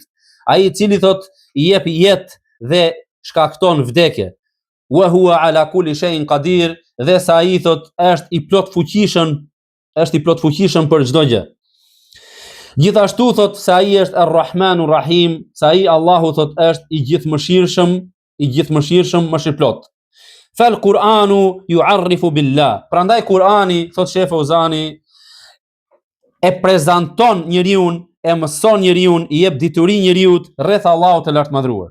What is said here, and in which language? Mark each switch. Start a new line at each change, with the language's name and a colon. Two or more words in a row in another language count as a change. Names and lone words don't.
Albanian: Ai i cili, thot, i jep jetë dhe shkakton vdekje.
Arabic: وهو على كل شيء قدير,
Albanian: dhe sa ai, thot, është i plot fuqishëm për çdo gjë. Gjithashtu, thot, se ai është Ar-Rahmanur Rahim, se ai Allahu, thot, është i gjithëmëshirshëm, mëshirplot.
Arabic: فالقرآن يعرف بالله.
Albanian: Prandaj Kur'ani, thot Sheikh Fauzani, e prezanton njeriu, e mëson njeriu, i jep dituri njeriu rreth Allahut të lartëmadhëruar.